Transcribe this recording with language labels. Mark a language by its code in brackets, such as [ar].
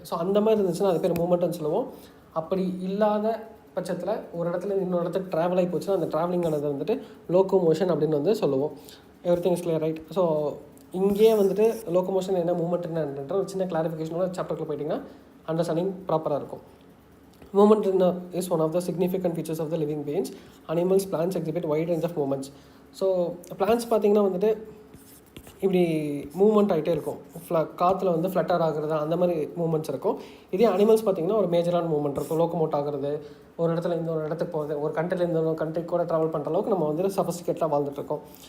[ta] So அந்த மாதிரி இருந்துச்சுன்னா அது பேர் மூமெண்ட்டுன்னு சொல்லுவோம். அப்படி இல்லாத பட்சத்தில் ஒரு இடத்துல இன்னொரு இடத்துக்கு ட்ராவல் ஆகி போச்சுன்னா அந்த ட்ராவலிங்கானது வந்துட்டு லோக்கோமோஷன் அப்படின்னு வந்து சொல்லுவோம். [en] Everything is clear, right? [ta] So இங்கேயே வந்துட்டு லோக்கோமோஷன் என்ன, மூமெண்ட் என்னன்ற ஒரு சின்ன கிளாரிஃபிகேஷனோட சாப்டருக்குள்ள போயிட்டிங்கன்னா அண்டர்ஸ்டாண்டிங் ப்ராப்பராக இருக்கும். [en] Movement is one of the significant features of the living beings. Animals, plants exhibit wide range of movements. [ta] So plans பார்த்திங்கன்னா வந்துட்டு இப்படி மூவ்மெண்ட் ஆகிட்டே இருக்கும். காற்றுல வந்து ஃப்ளட்டர் ஆகுறது அந்த மாதிரி மூமெண்ட்ஸ் இருக்கும். இதே அனிமல்ஸ் பார்த்திங்கன்னா ஒரு மேஜரான மூமெண்ட் இருக்கும். லோக்கோமோட் ஆகுறது, ஒரு இடத்துல இந்த ஒரு இடத்துக்கு போகிறது, ஒரு கண்ட்ரிலேருந்து இன்னொரு கண்ட்ரிக்கு கூட ட்ராவல் பண்ணுற அளவுக்கு நம்ம வந்து சஃபஸ்டிகேட்டாக வாழ்ந்துட்டுருக்கோம்.